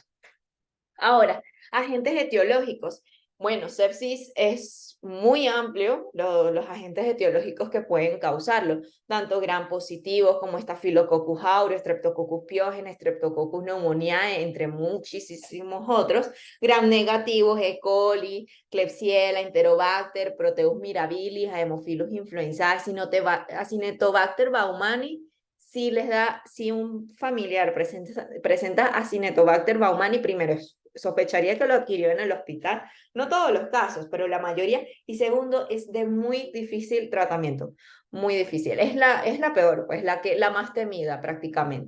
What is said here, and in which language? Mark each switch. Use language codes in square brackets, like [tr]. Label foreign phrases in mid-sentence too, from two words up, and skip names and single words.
[es] Ahora, agentes etiológicos. Bueno, sepsis es muy amplio, los agentes etiológicos que pueden causarlo, tanto gram positivos como Staphylococcus aureus, Streptococcus pyogenes, Streptococcus pneumoniae, entre muchísimos otros, gram negativos, E. coli, Klebsiella, Enterobacter, Proteus mirabilis, Haemophilus influenzae, Acinetobacter baumani. Si un familiar presenta Acinetobacter baumani, primero sospecharía que lo adquirió en el hospital. No todos los casos, pero la mayoría. Y segundo, es de muy difícil tratamiento. Muy difícil. Es la peor, pues la más temida prácticamente.